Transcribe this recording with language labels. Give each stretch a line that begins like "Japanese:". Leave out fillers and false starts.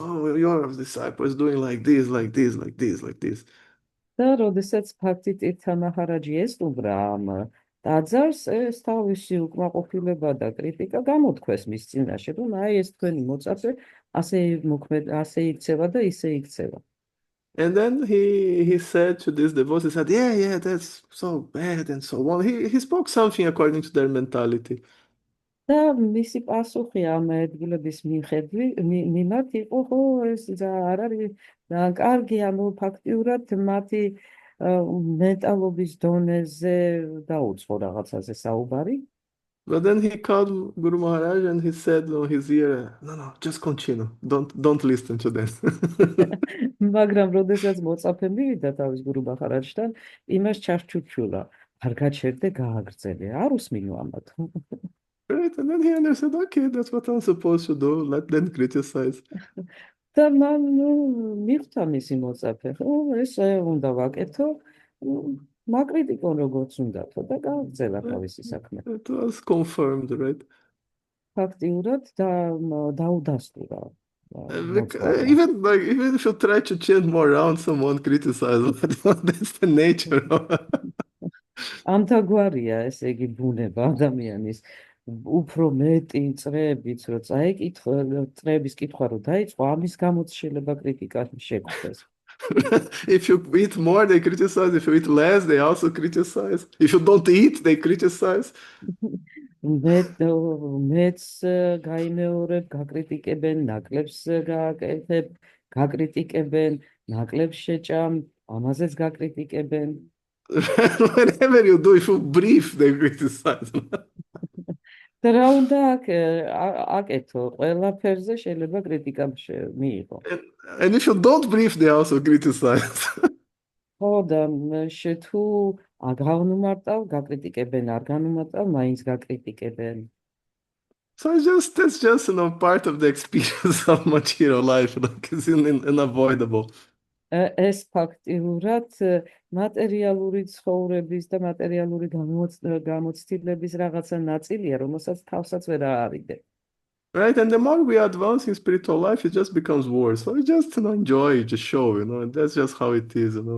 English: Oh, your disciples doing like this, like this, like this, like this.
Georgian: და როდესაც Bhakti Tirtha Maharaji ესტუმრა ამ ტაძარს, ეს თავისი უკმაყოფილება და კრიტიკა გამოთქვეს მის წინაშე, რომ აი ეს თქვენი მოწაფე ასე იქცევა და ისე იქცევა.
English: And then he said to this devotee, he said, yeah, that's so bad and so on. He spoke something according to their mentality.
Georgian: და მისი პასუხი ამ ადგილების მიმართ იყო, ხო, ეს არ არის კარგი, ანუ ფაქტიურად მათი მენტალობის დონეზე დაუწყო რაღაცაზე საუბარი.
English: But then he called Guru Maharaj and he said in his ear, no, no, just continue. Don't listen to them.
Georgian: მაგრამ როდესაც მოწაფე მივიდა თავის გურუ ბახარაჯთან, იმას ჩარჩუჩულა. არ გაჩერდე, გააგრძელე. არ უსმინო ამათ.
English: Right? And then he understood, okay, that's what I'm supposed to do. Let them criticize.
Georgian: და მან მიხვდა მისი მოწაფე, ხო, ეს უნდა ვაკეთო, მაკრიტიკონ როგორც უნდათო და გააგრძელა
English: Right?
Georgian: თავისი საქმე.
English: It was confirmed, right?
Georgian: ფაქტიურად დაუდასტურა მოწვავმა.
English: Even if you try to chant more around, someone criticizes. That's the nature of
Georgian: ამთაგვარია, ესე იგი, ბუნება ადამიანის. უფრო მეტი წრეებიც რო წაიკითხა, წრეების კითხვა რო დაიწყო, ამის გამოც შეიძლება კრიტიკა შეგვდეს.
English: If you eat more, they criticize. If you eat less, they also criticize. If you don't eat, they criticize.
Georgian: მეც გაიმეორებ, გაკრიტიკებენ, ნაკლებს გააკეთებ, გაკრიტიკებენ, ნაკლებს შეჭამ, ამაზეც გაკრიტიკებენ.
English: Whatever you do, if you breathe, they criticize.
Georgian: და რა უნდა აკეთო? ყველაფერზე შეიძლება კრიტიკა მიიღო.
English: And if you don't breathe, they also criticize.
Georgian: ხო და თუ აღავნუმარტავ, გაკრიტიკებენ, არ განუმარტავ, მაინც გაკრიტიკებენ.
English: So that's just part of the experience of material life. Like it's unavoidable.
Georgian: ეს ფაქტიურად მატერიალური ცხოვრების და მატერიალური გამოცდილების რაღაცა ნაწილია, რომელსაც თავსაც ვერ აარიდე.
English: Right, and the more we advance in spiritual life, it just becomes worse. So we just enjoy the show, and that's just how it is.